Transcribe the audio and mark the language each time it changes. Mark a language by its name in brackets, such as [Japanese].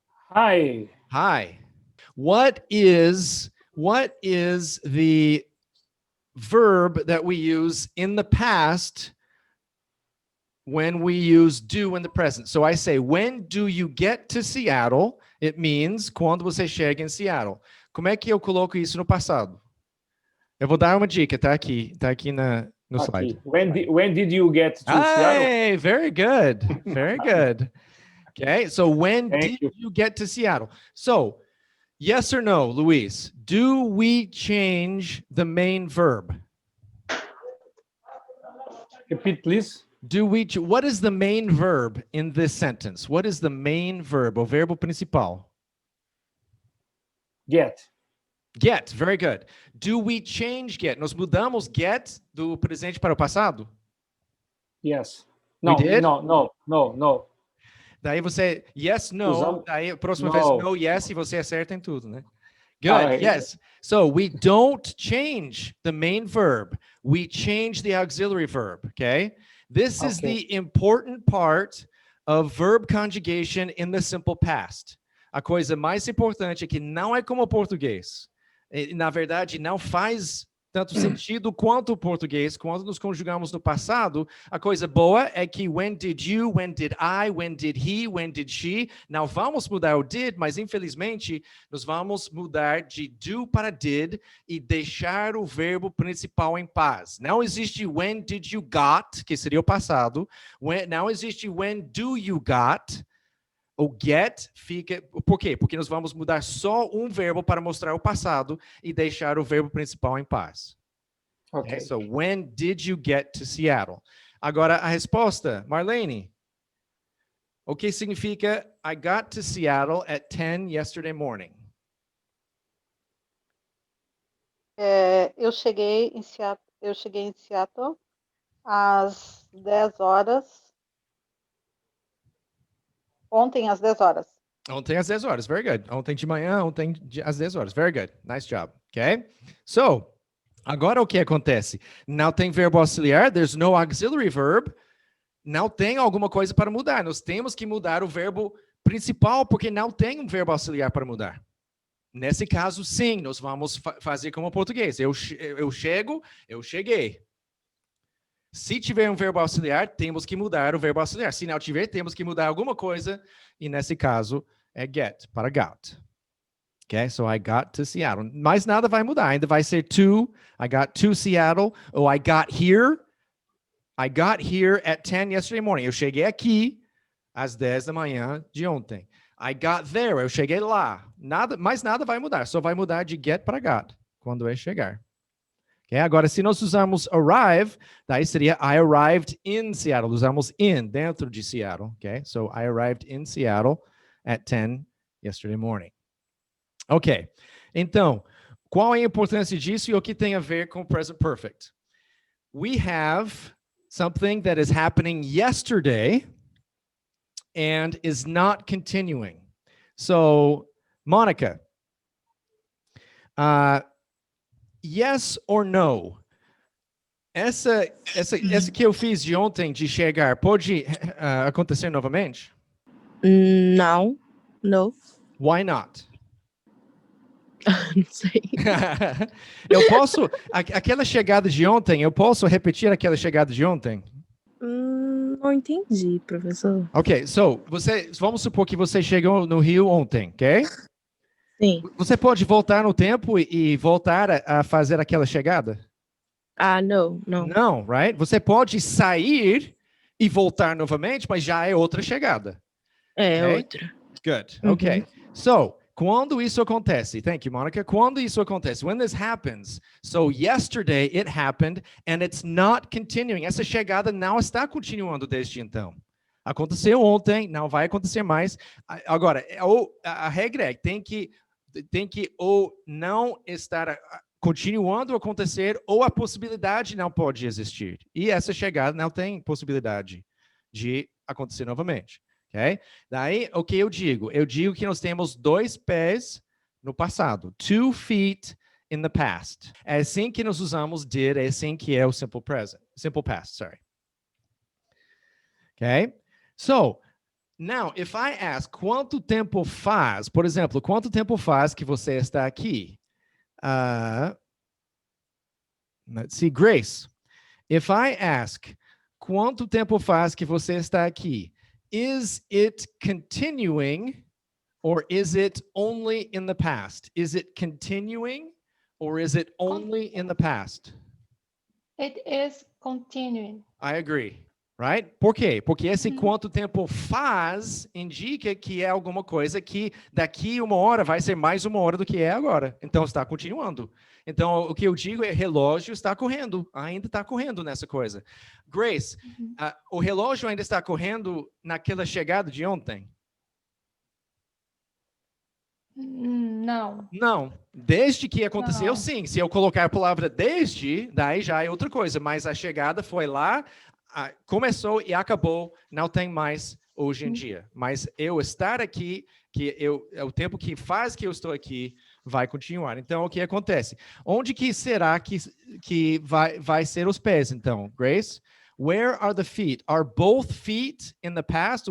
[English] Hi. Hi. What is the verb that we use in the past when we use do in the present? So I say, when do you get to Seattle? It means [Portuguese] quando você chega em Seattle. Como é que eu coloco isso no passado? Eu vou dar uma dica, tá aqui no slide. [English] When did you get to Seattle? Hey, very good. Very good. Okay, so when did you get to Seattle? So, yes or no, Luis, do we change the main verb? Repeat, please. What is the main verb in this sentence? What is the main verb, [Portuguese] o verbo principal? [English] Get. Get, very good. Do we change get? [Portuguese] Nós mudamos get do presente para o passado? [English] Yes. No, no. [Portuguese] Daí você, [English] yes, no. [Portuguese] Daí a próxima vez, [English] no, yes, [Portuguese] e você acerta em tudo, né? [English] Good, yes. So we don't change the main verb. We change the auxiliary verb, okay? This is the important part of verb conjugation in the simple past. [Portuguese] A coisa mais importante é que não é como o português. Na verdade, não faz tanto sentido quanto o português. Quando nos conjugamos no passado, a coisa boa é que [English] when did you, when did I, when did he, when did she. [Portuguese] Não vamos mudar o did, mas infelizmente nós vamos mudar de do para did e deixar o verbo principal em paz. Não existe [English] when did you got, [Portuguese] que seria o passado. Não existe [English] when do you got. [Portuguese] O get fica... Por quê? Porque nós vamos mudar só um verbo para mostrar o passado e deixar o verbo principal em paz. [English] Okay. So, when did you get to Seattle? [Portuguese] Agora, a resposta, [English] Marlene. [Portuguese] O que significa [English] I got to Seattle at 10 yesterday morning? [Portuguese] Eu cheguei em Seattle às 10 horas. Ontem às 10 horas. Ontem às 10 horas. [English] Very good. [Portuguese] Ontem de manhã, às 10 horas. [English] Very good. Nice job. Okay? [Portuguese] So, agora o que acontece? Não tem verbo auxiliar. [English] There's no auxiliary verb. [Portuguese] Não tem alguma coisa para mudar. Nós temos que mudar o verbo principal, porque não tem um verbo auxiliar para mudar. Nesse caso, sim, nós vamos fazer como português. Eu chego, eu cheguei. Se tiver um verbo auxiliar, temos que mudar o verbo auxiliar. Se não tiver, temos que mudar alguma coisa. E nesse caso, é get para got. [English] Okay? So I got to Seattle. [Portuguese] Mas nada vai mudar. Ainda vai ser to. [English] I got to Seattle. Ou I got here. I got here at 10 yesterday morning. [Portuguese] Eu cheguei aqui às 10 da manhã de ontem. [English] I got there. [Portuguese] Eu cheguei lá. Mais nada vai mudar. Só vai mudar de get para got quando é chegar. Okay? Agora, se nós usarmos arrive, daí seria [English] I arrived in Seattle. [Portuguese] Usamos in, dentro de Seattle. Okay? [English] So I arrived in Seattle at 10 yesterday morning. Ok. [Portuguese] Então, qual é a importância disso e o que tem a ver com present perfect? [English] We have something that is happening yesterday and is not continuing. So, Monica, yes or no? [Portuguese] Essa que eu fiz de ontem de chegar pode acontecer novamente? Não. [English] No. Why not? [Portuguese] Não sei. Eu posso, aquela chegada de ontem, eu posso repetir aquela chegada de ontem? Não entendi, professor. Ok, vamos supor que você chegou no Rio ontem, ok? Sim. Você pode voltar no tempo e voltar a fazer aquela chegada? Não. Não, [English] right? [Portuguese] Você pode sair e voltar novamente, mas já é outra chegada. É [English] okay? [Portuguese] outra. [English] Good, ok. So, [Portuguese] quando isso acontece, [English] thank you, Monica. [Portuguese] Quando isso acontece, [English] when this happens, so yesterday it happened and it's not continuing. [Portuguese] Essa chegada não está continuando desde então. Aconteceu ontem, não vai acontecer mais. Agora, a regra é tem que ou não estar continuando a acontecer ou a possibilidade não pode existir. E essa chegada não tem possibilidade de acontecer novamente. Okay? Daí, o que eu digo? Eu digo que nós temos 2 pés no passado. [English] 2 feet in the past. [Portuguese] É assim que nós usamos did, é assim que é o simple past, [English] sorry. Okay? So, now, if I ask [Portuguese] quanto tempo faz, por exemplo, quanto tempo faz que você está aqui? [English] Let's see, Grace. If I ask [Portuguese] quanto tempo faz que você está aqui? [English] Is it continuing or is it only in the past? Is it continuing or is it only in the past? It is continuing. I agree. Right? [Portuguese] Por quê? Porque esse quanto tempo faz indica que é alguma coisa que daqui 1 hora vai ser mais 1 hora do que é agora. Então, está continuando. Então, o que eu digo é relógio está correndo. Ainda está correndo nessa coisa. Grace, o relógio ainda está correndo naquela chegada de ontem? Não. Não. Desde que aconteceu, Não. sim. Se eu colocar a palavra desde, daí já é outra coisa. Mas a chegada foi lá, começou e acabou, não tem mais hoje em dia. Mas eu estar aqui, é o tempo que faz que eu estou aqui, vai continuar. Então, o que acontece? Onde que será que vai ser os pés, então, Grace? [English] Where are the feet? Are both feet in the past?